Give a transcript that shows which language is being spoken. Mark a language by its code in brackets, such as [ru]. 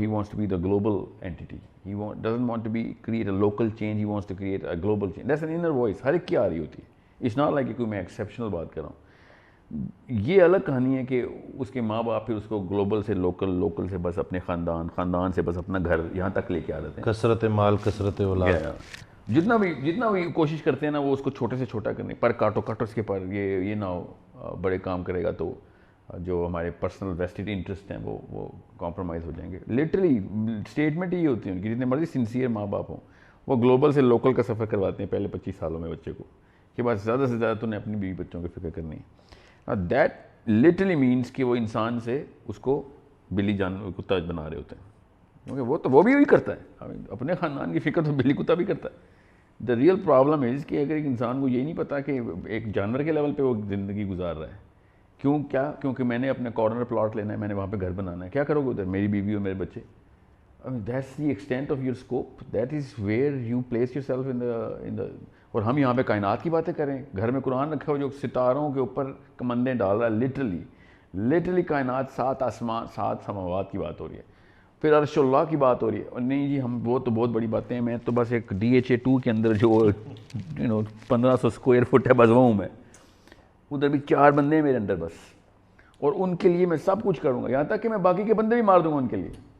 [en] He wants to be the global entity. He doesn't want to create a local change. He wants to create a global change. That's an inner voice. [ur] ہر ایک کی آ رہی ہوتی ہے۔ It's not like کہ کوئی میں exceptional بات کر رہا ہوں۔ یہ الگ کہانی ہے کہ اس کے ماں باپ پھر اس کو گلوبل سے لوکل سے بس اپنے خاندان سے بس اپنا گھر یہاں تک لے کے آ جاتے ہیں۔ کثرت مال کثرت اولاد، جتنا بھی کوشش کرتے ہیں نا، وہ اس کو چھوٹے سے چھوٹا کرنے پر کاٹو اس کے پر، یہ نہ ہو بڑے کام کرے گا تو جو ہمارے پرسنل ویسٹڈ انٹرسٹ ہیں وہ کمپرومائز ہو جائیں گے۔ لٹرلی اسٹیٹمنٹ یہ ہوتی ہے ان کی، جتنے مرضی سنسیئر ماں باپ ہوں، وہ گلوبل سے لوکل کا سفر کرواتے ہیں پہلے 25 سالوں میں بچے کو، کہ بس زیادہ سے زیادہ تو نے اپنی بیوی بچوں کی فکر کرنی ہے۔ دیٹ لٹرلی مینس کہ وہ انسان سے اس کو بلی کتا بنا رہے ہوتے ہیں۔ کیونکہ وہ بھی وہی کرتا ہے, اپنے خاندان کی فکر تو بلی کتا بھی کرتا ہے. دا ریئل پرابلم از کہ اگر ایک انسان کو یہی نہیں پتا کہ ایک جانور کے لیول پہ وہ زندگی گزار رہا ہے, کیونکہ میں نے اپنے کارنر پلاٹ لینا ہے, میں نے وہاں پہ گھر بنانا ہے, کیا کرو گے ادھر, میری بیوی اور میرے بچے. [en] That's the extent of your scope, that is where you place yourself in the. [ur] اور ہم یہاں پہ کائنات کی باتیں کریں, گھر میں قرآن رکھا ہو جو ستاروں کے اوپر کمندیں ڈال رہا ہے, لٹرلی کائنات 7 آسمان 7 سماوات کی بات ہو رہی ہے, پھر عرش اللہ کی بات ہو رہی ہے. اور نہیں جی ہم وہ تو بہت بڑی باتیں ہیں, میں تو بس ایک DHA2 کے اندر جو 1500 اسکوائر فٹ ہے بس وہ ہوں میں, ادھر بھی 4 بندے ہیں میرے اندر بس, اور ان کے لیے میں سب کچھ کروں گا, یہاں تک کہ میں باقی کے بندے بھی مار دوں گا ان کے لیے.